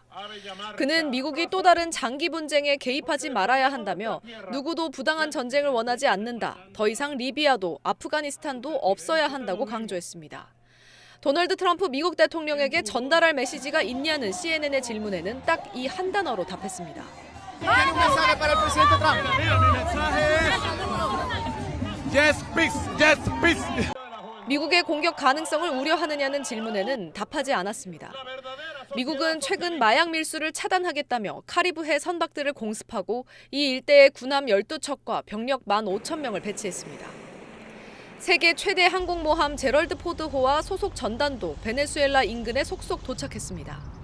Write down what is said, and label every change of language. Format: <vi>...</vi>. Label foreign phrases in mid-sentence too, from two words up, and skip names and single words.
<ko>그는 미국이 또 다른 장기 분쟁에 개입하지 말아야 한다며 누구도 부당한 전쟁을 원하지 않는다. 더 이상 리비아도 아프가니스탄도 없어야 한다고 강조했습니다. 도널드 트럼프 미국 대통령에게 전달할 메시지가 있냐는 CNN의 질문에는 딱 이 한 단어로 답했습니다.</ko> <es>Tiene un mensaje para el presidente Trump. Mi mensaje es</es> <en>yes, peace, yes, peace.</en> <ko>미국의 공격 가능성을 우려하느냐는 질문에는 답하지 않았습니다. 미국은 최근 마약 밀수를 차단하겠다며 카리브해 선박들을 공습하고 이 일대에 군함 12척과 병력 15,000명을 배치했습니다. 세계 최대 항공모함 제럴드 포드호와 소속 전단도 베네수엘라 인근에 속속 도착했습니다.</ko>